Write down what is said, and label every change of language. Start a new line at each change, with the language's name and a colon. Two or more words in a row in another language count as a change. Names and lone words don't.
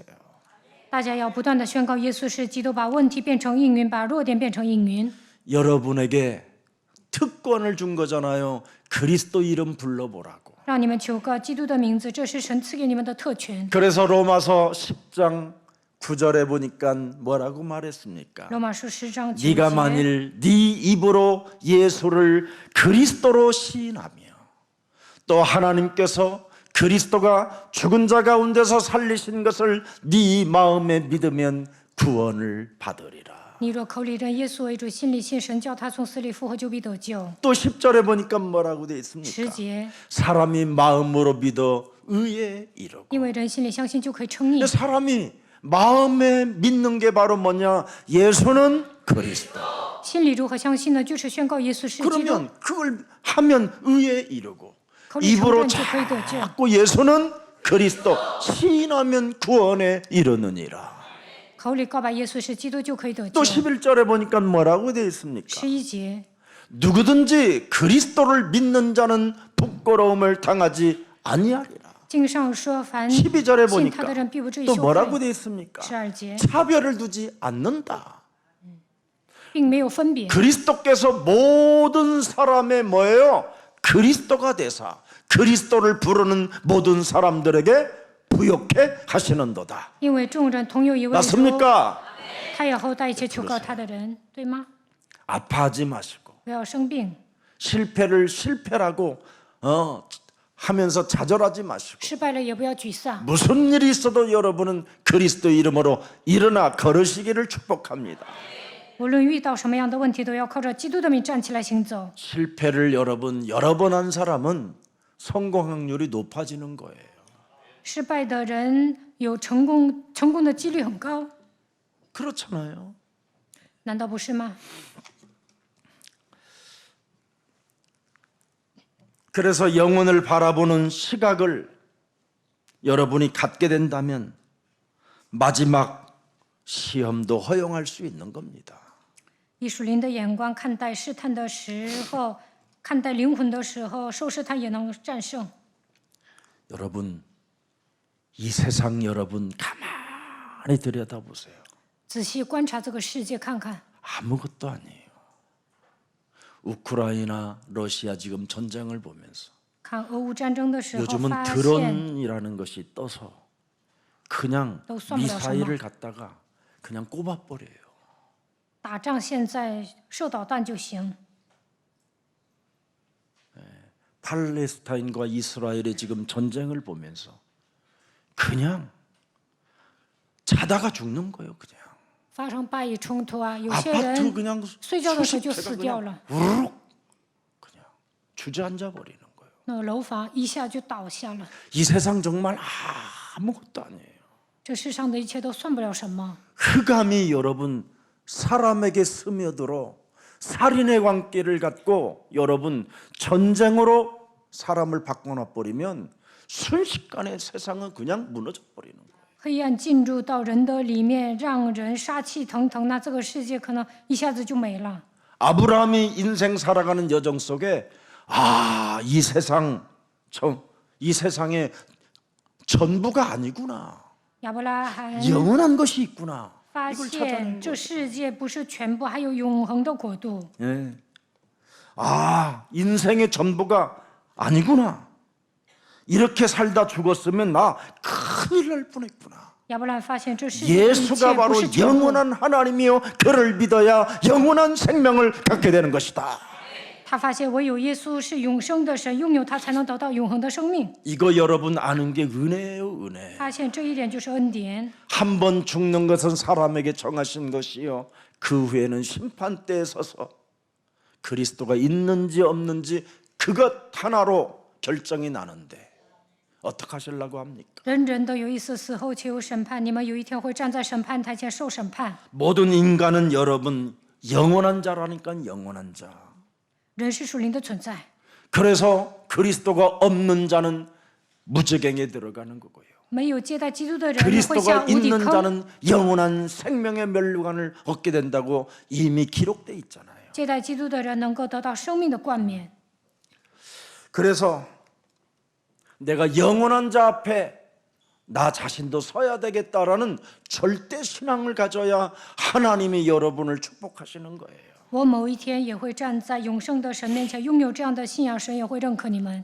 Chinese: 大家要不断的宣告耶稣是基督，把问题变成应允，把弱点变成应允。
Korean: 여러분에게 특권을 준 거잖아요. 그리스도 이름 불러보라고.
Chinese: 让你们求告基督的名字，这是神赐给你们的特权。
Korean: 그래서 로마서 10장 9절에 보니까 뭐라고 말했습니까?
Chinese: 罗马书10章9
Korean: 네가
Chinese: 节，
Korean: 만일 네 입으로 예수를 그리스도로 시인하며 또 하나님께서 그리스도가 죽은 자 가운데서 살리신 것을 네 마음에 믿으면 구원을 받으리라.
Chinese: 你若口里认耶稣为主，心里信神叫他从死里复活，就必得救。
Korean: 또 10절에 보니까 뭐라고 되어 10 있습니까?
Chinese: 节，
Korean: 사람이 마음으로 믿어 의에 이르고
Chinese: 因为人心里相信就可以称义
Korean: 근데 。 사람이 마음에 믿는 게 바로 뭐냐? 예수는 그리스도.
Chinese: 心里如何相信呢？就是宣告耶稣是基督。
Korean: 그러면 그걸 하면 의에 이르고
Chinese: 口里承
Korean: 입으로
Chinese: 认就可以得救。
Korean: 자꾸 예수는 그리스도 시인하면 구원에 이르느니라.
Chinese: 口里告白耶稣是基督就可以得救
Korean: 또 。 11절에 보니까 뭐라고 되어 있습니까?
Chinese: 11节，
Korean: 누구든지 그리스도를 믿는 자는 부끄러움을 당하지 아니하리라.
Chinese: 经上说，凡
Korean: 12절에
Chinese: 信他
Korean: 보니까
Chinese: 的人必不至于
Korean: 또
Chinese: 羞
Korean: 뭐라고
Chinese: 愧。
Korean: 되어 있습니까?
Chinese: 12节，
Korean: 차별을 두지 않는다.
Chinese: 并没有分别。
Korean: 그리스도께서 모든 사람의 뭐예요? 그리스도가 되사 그리스도를 부르는 모든 사람들에게 부욕해 하시는도다.
Chinese: 因为众人同有一位主，
Korean: 맞습니까?
Chinese: 他以后带一切求告他的人，对吗？
Korean: 아파하지 마시고
Chinese: 不要生病，
Korean: 실패를 실패라고 하면서 좌절하지 마시고
Chinese: 失败了也不要沮丧。
Korean: 무슨 일이 있어도 여러분은 그리스도 이름으로 일어나 걸으시기를 축복합니다.
Chinese: 无论遇到什么样的问题，都要靠着基督的名站起来行走。
Korean: 실패를 여러분 여러 번 한 사람은 성공 확률이 높아지는 거예요.
Chinese: 失败的人有成功的几率很高，
Korean: 그렇잖아요.
Chinese: 难道不是吗？
Korean: 그래서 영혼을 바라보는 시각을 여러분이 갖게 된다면 마지막 시험도 허용할 수 있는 겁니다.
Chinese: 以属灵的眼光看待试探的时候，看待灵魂的时候，受试探也能战胜。
Korean: 여러분 이 세상 여러분 가만히 들여다보세요.
Chinese: 仔细观察这个世界，看看
Korean: 아무것도 아니에요. 우크라이나 러시아 지금 전쟁을 보면서
Chinese: 看俄乌战争的时候，
Korean: 요즘은
Chinese: 发现
Korean: 드론이라는 것이 떠서 그냥 또 쏘면 미사일을 갖다가 그냥 꼽아버려요.
Chinese: 打仗现在射导弹就行。
Korean: 팔레스타인과 이스라엘의 지금 전쟁을 보면서 그냥 자다가 죽는 거예요. 그냥
Chinese: 发生巴以冲突啊，有些
Korean: 아파트
Chinese: 人
Korean: 그냥
Chinese: 睡觉的时候
Korean: 수십
Chinese: 就
Korean: 채가
Chinese: 死掉
Korean: 그냥
Chinese: 了，
Korean: 우르륵 그냥 주저앉아 버리는 거예요.
Chinese: 那楼房一下就倒下了。
Korean: 이 세상 정말 아무것도 아니에요.
Chinese: 这世上的一切都算不了什么。
Korean: 흑암이 여러분 사람에게 스며들어 살인의 관계를 갖고 여러분 전쟁으로 사람을 바꿔놔 버리면 순식간에 세상은 그냥 무너져 버리는 거예요.
Chinese: 黑暗进入到人的里面，让人殺气腾腾，那这个世界可能一下子就没了。
Korean: 아브라함이 인생 살아가는 여정 속에 이 세상의 전부가 아니구나.
Chinese: 亚伯拉罕
Korean: 영원한 것이 있구나.
Chinese: 发
Korean: 이걸
Chinese: 现
Korean: 찾아낸
Chinese: 这
Korean: 거예요.
Chinese: 世界不是全部，还有永恒的国度。
Korean: 예. 인생의 전부가 아니구나. 이렇게 살다 죽었으면 나 큰일 날 뻔했구나.
Chinese: 亚伯拉罕发现这世界的一切
Korean: 예수가
Chinese: 不
Korean: 바로
Chinese: 是全部，
Korean: 영원한 하나님이요 그를 믿어야 영원한 생명을 갖게 되는 것이다.
Chinese: 他发现唯有耶稣是永生的神，拥有他才能得到永恒的生命。
Korean: 이거 여러분 아는 게 은혜예요, 은혜.
Chinese: 发现这一点就是恩典。
Korean: 한 번 죽는 것은 사람에게 정하신 것이요 그 후에는 심판대에 서서 그리스도가 있는지 없는지 그것 하나로 결정이 나는데 어떻게 하시려고 합니까?
Chinese: 人人都有一死，死后且有审判。你们有一天会站在审判台前受审判。
Korean: 모든 인간은 여러분 영원한 자라니까 영원한 자.
Chinese: 人是属灵的存在，
Korean: 그래서 그리스도가 없는 자는 무저갱에 들어가는 거고요.
Chinese: 没有接待基督的人会
Korean: 그리스도가
Chinese: 下无底
Korean: 있는
Chinese: 坑。
Korean: 자는 영원한 생명의 멸류관을 얻게 된다고 이미 기록돼 있잖아요.
Chinese: 接待基督的人能够得到生命的冠冕。
Korean: 그래서 내가 영원한 자 앞에 나 자신도 서야 되겠다라는 절대 신앙을 가져야 하나님이 여러분을 축복하시는 거예요.
Chinese: 我某一天也会站在永生的神面前，拥有这样的信仰，神也会认可你们。